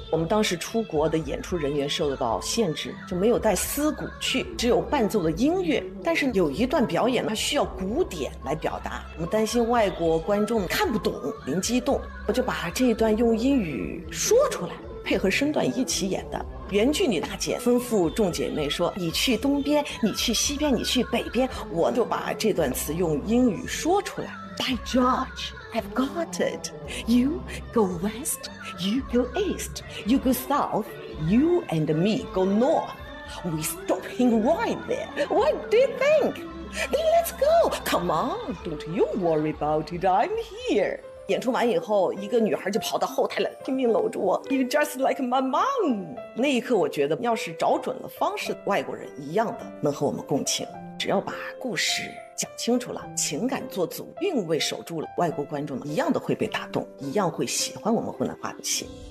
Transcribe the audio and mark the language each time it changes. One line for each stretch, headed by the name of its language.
Chinese: 我们当时出国的演出人员受到限制，就没有带丝鼓去，只有伴奏的音乐，但是有一段表演它需要鼓点来表达，我们担心外国观众看不懂，灵机一动，我就把这一段用英语说出来，配合身段一起演的。原剧女大姐吩咐众姐妹说，你去东边，你去西边，你去北边，我就把这段词用英语说出来。
English: I George have got it. You go west, you go east, you go south, you and me go north. We stopping right there. What do you think? Then let's go. Come on, don't you worry about it, I'm here.
Chinese: 演出完以后，一个女孩就跑到后台来拼命搂住我，
English: You just like my mom。
Chinese: 那一刻我觉得，要是找准了方式，外国人一样的能和我们共情，只要把故事讲清楚了，情感做足，韵味守住了，外国观众一样的会被打动，一样会喜欢我们湖南话的戏。